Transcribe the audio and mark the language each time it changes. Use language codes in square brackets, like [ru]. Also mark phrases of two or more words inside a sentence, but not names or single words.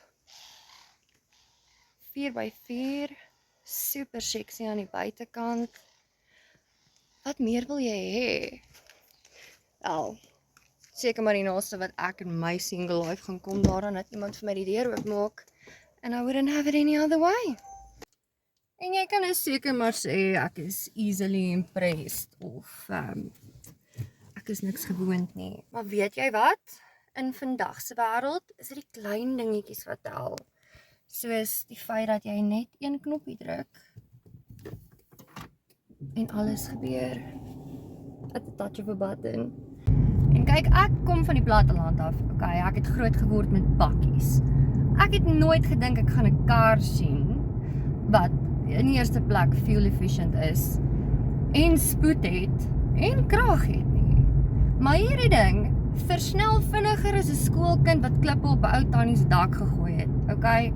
[af] 4x4, super sexy aan die buitekant. Wat meer wil jy hê? Wel, seker maar die naaste wat ek in my [en] single life [af] gaan kom daaraan dat iemand vir my die deur oopmaak. [en] And I wouldn't have it any other way. [af] En jy kan seker maar sê ek is [en] easily impressed [af] of ek is niks gewoond nie. Maar weet jy wat? In vandag se wêreld is dit die klein dingetjies wat tel. Soos die feit dat jy net een knoppie druk en alles gebeur [en] at the touch of a button. [af] En kyk, ek kom van die platteland af. Okay, ek het groot geword met bakkies. Ek het nooit gedink ek gaan 'n kar sien wat in die eerste plek [en] fuel efficient [af] is en spoed het en krag het nie. Maar hierdie ding versnel vinniger as 'n skoolkind wat klippe op 'n ou tannie se dak gegooi het, okay?